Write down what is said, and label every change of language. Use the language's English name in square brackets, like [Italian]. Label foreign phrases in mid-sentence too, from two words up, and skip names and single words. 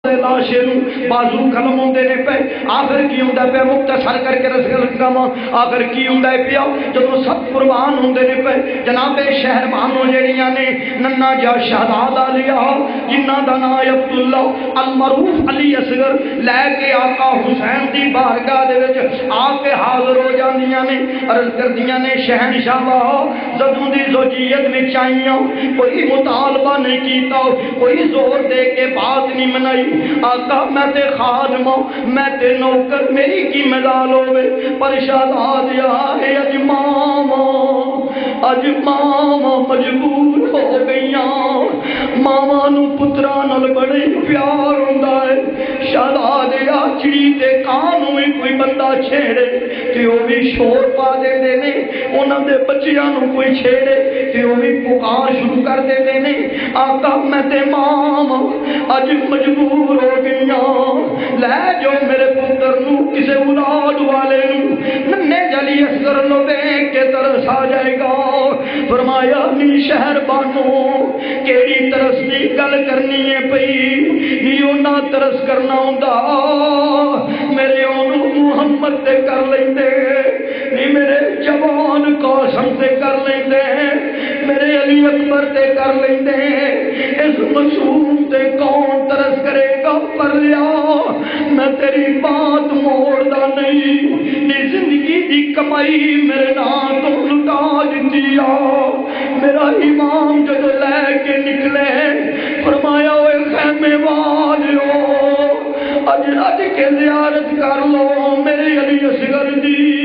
[Punjabi] لاشے بازو قلم ہوندے نے پے آخر کی ہوندا پیا مختصر کر کے رسول کما آخر کی ہوندا پیا جدوں سب قربان ہوندے نے پے جناب شہر بانو جڑیاں نے ننا جا شہزادہ لیا جنہاں دا نام عبداللہ المعروف علی اصغر لے کے آقا حسین دی بارگاہ دے وچ آ کے حاضر ہو جاندیاں نے عرض کردیاں نے شہنشاہ جدوں دی زوجیت وچ آئیاں کوئی مطالبہ نہیں کیتا کوئی زور دے کے بات نہیں منائی آقا میں تے خادم میں تے نوکر میری کی مدال ہوئے پر شہزاد ہے اج ماما مجبور ہو گئیاں ماما نو پترا نال بڑے پیار ہوندا ہے شہزاد چڑی تے کان ہوئی کوئی بندہ چھیڑے تے وہ بھی شور پا دے نے انہاں دے بچیاں نو کوئی چھیڑے تے وہ بھی پکار شروع کر دے نے آقا میں تے ماما اج مجبور ہو گئیاں لے جو میرے پتر نو کسے اولاد والے نو ننے جلی اصغر نو دیکھ کے ترس آ جائے گا فرمایا نی شہر بانو کیڑی ترس دی گل کرنی ہے پئی نی اونا ترس کرنا ہوندا میرے اونوں محمد تے کر لیندے نی میرے جوان قاسم تے کر لیندے میرے علی اکبر تے کر لیندے اس معصوم تے کون ترس کرے گا پر لیا میں تیری بات موڑ دا نہیں نی زندگی دی کمائی میرے نام تو لٹا دیتی میرا امام جب لے کے نکلے فرمایا اوے خیمے والو اج رج کے زیارت کر لو میرے علی اصغر دی